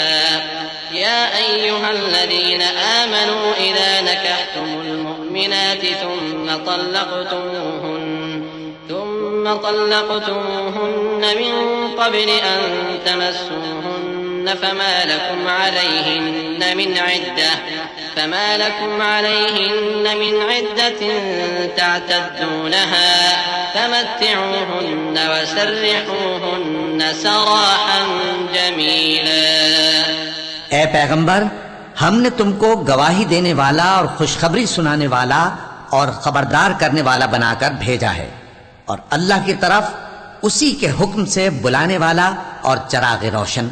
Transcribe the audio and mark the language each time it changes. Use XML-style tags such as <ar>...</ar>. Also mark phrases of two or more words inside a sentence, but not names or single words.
<ar>يا أيها الذين آمنوا إذا نكحتم المؤمنات ثم طلقتموهن من قبل أن تمسوهن فما لكم عليهن من عدة فما لكم عليهن من عدة تعتدونها فمتعوهن وسرحوهن سراحا جميلا.</ar> <ur>اے پیغمبر، ہم نے تم کو گواہی دینے والا اور خوشخبری سنانے والا اور خبردار کرنے والا بنا کر بھیجا ہے اور اللہ کی طرف اسی کے حکم سے بلانے والا اور چراغ روشن.</ur>